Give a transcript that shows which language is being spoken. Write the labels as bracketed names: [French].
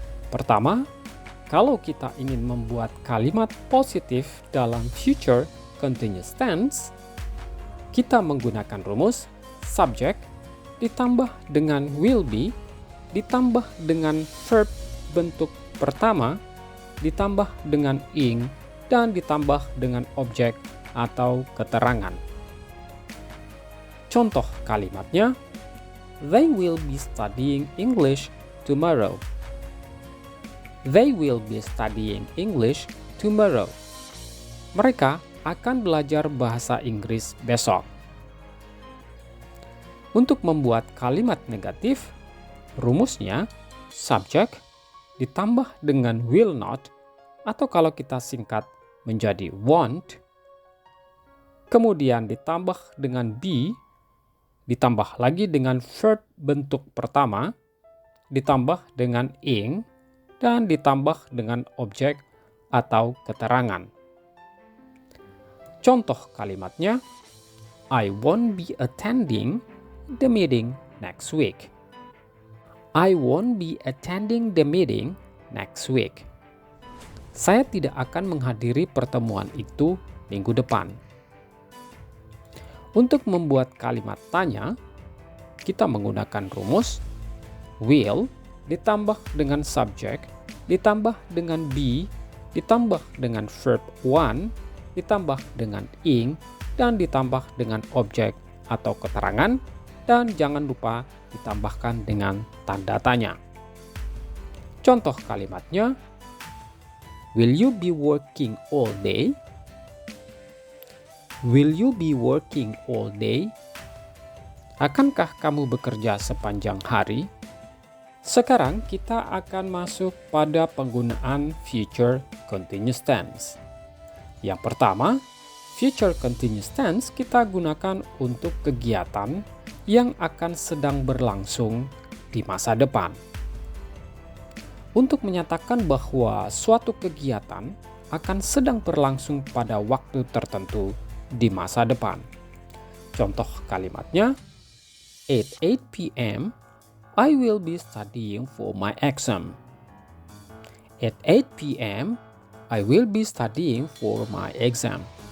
[Indonesian] Pertama, kalau kita ingin membuat kalimat positif dalam future continuous tense, kita menggunakan rumus subject ditambah dengan will be ditambah dengan verb bentuk pertama ditambah dengan ing dan ditambah dengan objek atau keterangan. Contoh kalimatnya, [English] they will be studying English tomorrow. They will be studying English tomorrow. [Indonesian] Mereka akan belajar bahasa Inggris besok. Untuk membuat kalimat negatif, rumusnya subject ditambah dengan will not, atau kalau kita singkat menjadi won't, kemudian ditambah dengan be, ditambah lagi dengan verb bentuk pertama, ditambah dengan ing, dan ditambah dengan objek atau keterangan. Contoh kalimatnya, [English] I won't be attending the meeting next week. I won't be attending the meeting next week. [Indonesian] Saya tidak akan menghadiri pertemuan itu minggu depan. Untuk membuat kalimat tanya, kita menggunakan rumus will ditambah dengan subject, ditambah dengan be, ditambah dengan verb want, ditambah dengan ing, dan ditambah dengan objek atau keterangan, dan jangan lupa ditambahkan dengan tanda tanya. Contoh kalimatnya, [English] will you be working all day? Will you be working all day? [Indonesian] Akankah kamu bekerja sepanjang hari? Sekarang kita akan masuk pada penggunaan future continuous tense. Yang pertama, future continuous tense kita gunakan untuk kegiatan yang akan sedang berlangsung di masa depan. Untuk menyatakan bahwa suatu kegiatan akan sedang berlangsung pada waktu tertentu di masa depan. Contoh kalimatnya, [English] at 8 p.m. I will be studying for my exam. At 8 p.m. I will be studying for my exam.